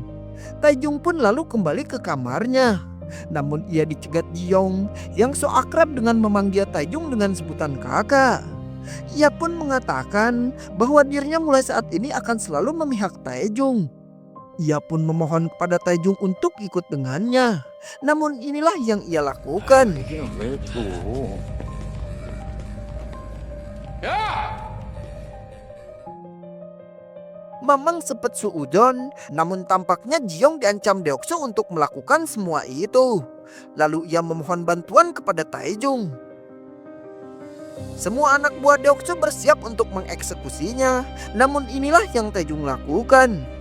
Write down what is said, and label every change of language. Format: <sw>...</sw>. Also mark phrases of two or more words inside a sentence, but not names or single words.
<id>Taejung pun lalu kembali ke kamarnya. Namun ia dicegat Jiyong yang so akrab dengan memanggil Taejung dengan sebutan kakak. Ia pun mengatakan bahwa dirinya mulai saat ini akan selalu memihak Taejung. Ia pun memohon kepada Taejung untuk ikut dengannya. Namun inilah yang ia lakukan.</id> <ko>얘기는 왜 또?</ko> <id>Mamang sepet suudon, namun tampaknya Jiyong diancam Deoksu untuk melakukan semua itu. Lalu ia memohon bantuan kepada Taejung. Semua anak buah Deoksu bersiap untuk mengeksekusinya, namun inilah yang Taejung lakukan.</id>